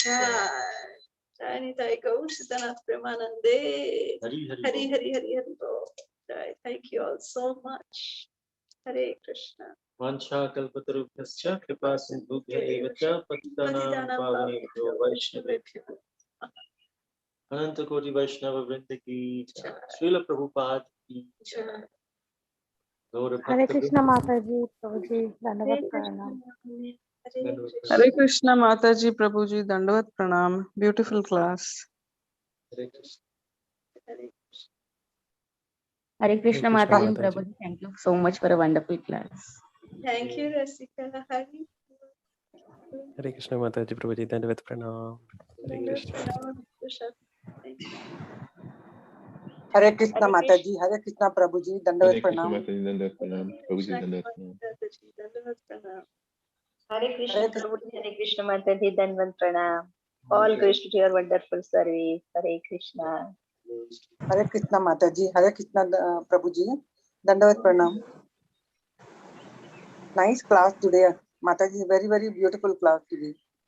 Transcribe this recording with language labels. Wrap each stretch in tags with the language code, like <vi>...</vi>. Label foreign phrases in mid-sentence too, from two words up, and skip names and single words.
<sa>जय निताई गौर सीतानाथ प्रेमानंदे</sa> <hi>हरि हरि हरि हरि हरि हरि बोल जय</hi> <en>thank you all so much</en> <hi>हरे कृष्णा</hi> <sa>वाञ्छा कल्पतरुभ्यश्च कृपा सिन्धुभ्यैव च पतितानां पावनेभ्यो वैष्णवेभ्यो</sa> <hi>अनंत कोटि वैष्णव वृंद की श्रील प्रभुपाद की गौर हरे भक्त कृष्णा माता जी प्रभु जी धन्यवाद प्रणाम हरे कृष्ण माताजी प्रभुजी दंडवत प्रणाम.</hi> <en>Beautiful class.</en> <hi>हरे कृष्ण हरे कृष्ण माताजी and Mataji.</hi> <en>Prabhuji, thank you so much for a wonderful class. thank you रसिका हरि</en> <hi>हरे कृष्ण माताजी प्रभुजी दंडवत प्रणाम. हरे कृष्ण. हरे कृष्ण माताजी, हरे कृष्ण प्रभुजी, दंडवत हरे कृष्ण Pranam. माताजी, दंडवत प्रणाम। प्रभुजी, दंडवत प्रणाम. हरे कृष्ण प्रभुजी, हरे कृष्ण माताजी, दंडवत प्रणाम.</hi> <en>All grace to your wonderful service.</en> <hi>हरे कृष्ण. हरे कृष्ण माताजी, हरे कृष्ण प्रभुजी, दंडवत प्रणाम.</hi> <en>Nice class today. Mataji, very, very beautiful class today.</en>